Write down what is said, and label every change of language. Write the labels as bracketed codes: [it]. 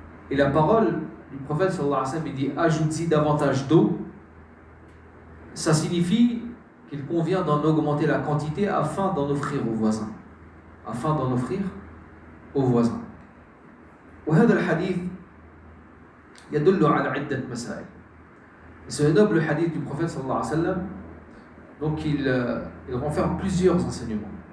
[fr] Et la parole du prophète sallallahu alayhi wa sallam, il dit ajoute-y davantage d'eau. Ça signifie qu'il convient d'en augmenter la quantité afin d'en offrir aux voisins. Afin d'en offrir aux voisins. [ar] وهذا الحديث يدل على عدة مسائل. [fr] Ce noble hadith du prophète sallallahu alayhi wa sallam, donc il renferme plusieurs enseignements.